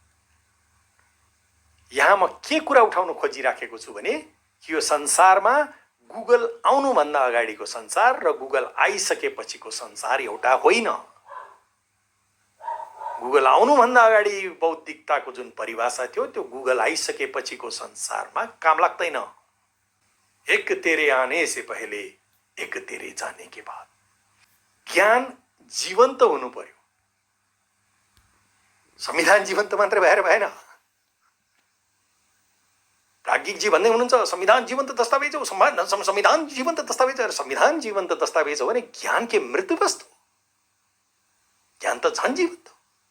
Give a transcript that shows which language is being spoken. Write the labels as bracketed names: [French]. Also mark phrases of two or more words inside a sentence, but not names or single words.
[Nepali] यहाँ म के कुरा उठाउन खोजिराखेको छु भने कि यो संसारमा गुगल आउनुभन्दा अगाडिको संसार र गुगल आइसकेपछिको संसार एउटा होइन। गुगल आउनुभन्दा अगाडि बौद्धिकताको जुन परिभाषा थियो, त्यो गुगल आइसकेपछिको संसारमा काम लाग्दैन। [Hindi] एक तेरे आने से पहले एक तेरे जाने के बाद। [Nepali] ज्ञान जीवन्त हुनु पर्यो। संविधान जीवन्त मात्रै भएर भएन। प्राज्ञिकजी भन्दै हुनुहुन्छ संविधान जीवन्त दस्तावेज हो, संविधान जीवन्त दस्तावेज हो। संविधान जीवन्त दस्तावेज हो भने ज्ञान के मृत्यु वस्तु? ज्ञान त झन् जीवन्त हो।